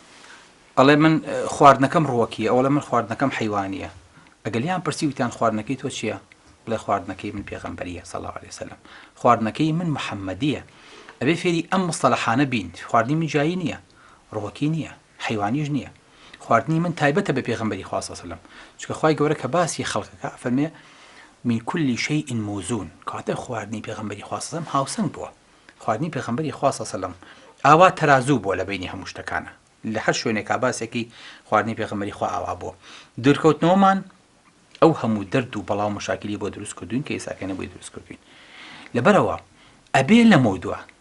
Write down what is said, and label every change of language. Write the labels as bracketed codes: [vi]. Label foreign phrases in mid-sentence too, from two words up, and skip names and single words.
[ckb] ئەڵێ من خواردنەکەم ڕووەکیە ئەوڵە من خواردنەکەم حەیوانیە ئەگەلیان پرسی وتیان خواردنەکەی تۆ چییە بڵێ خواردنەکەی من پێغەمبەریە [ar] صلی الله علیه وسلم [ckb] خواردنەکەی من محەممەدیە ئەبێ فێری ئەم مستەلەحانە بین خواردنی من جایی نییە ڕووەکی نییە حەیوانیش نییە خواردنی من تایبەتە بە پێغەمبەری خوا [ar] صلی الله علیه وسلم [ckb] چونکە خوای گەورە کە باسی خەڵکەکە فەرمێ [ar] من كل شيء موزون [ckb] کاتە خواردنی پێغەمبەری خوا [ar] صلی الله علیه وسلم [ckb] هاوسەنگ بووە خواردنی پێغەمبەری خوا [ar] صلی الله علیه وسلم [ckb] ئاوا تەرازوو بووە لە بینی هەموو شتەکانە لە هەر شوێنێکا باسێکی خواردنی پێغەمبەری خوا ئاوا بووە دوورکەوتنەوەمان ئەو هەموو دەرد و بەڵاو مشاکلی بۆ دروست کردوین کە ئێساکەنە بۆی دروست کردوین لەبەرەوە ئەبێ لە مەودووە